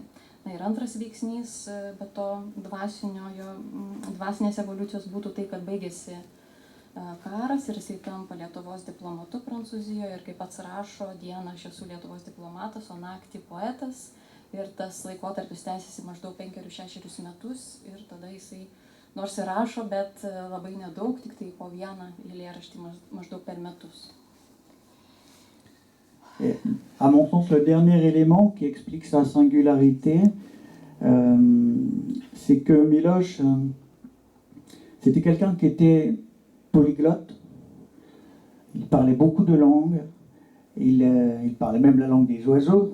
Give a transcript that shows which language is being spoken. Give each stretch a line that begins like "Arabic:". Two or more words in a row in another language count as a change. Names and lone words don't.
Lithuanian: Ir antras veiksnys be to dvasinės evoliucijos būtų tai, kad baigėsi karas ir jisai tampa Lietuvos diplomatu Prancūzijoje. Ir kaip pats rašo, dieną aš esu Lietuvos diplomatas, o naktį poetas. Ir tas laikotarpis tęsiasi maždaug 5-6 metus. Ir tada jisai nors ir rašo, bet labai nedaug, tik tai po vieną eilėraštį maždaug per metus.
French: Et à mon sens, le dernier élément qui explique sa singularité, c'est que Miloš, c'était quelqu'un qui était polyglotte. Il parlait beaucoup de langues. Il parlait même la langue des oiseaux.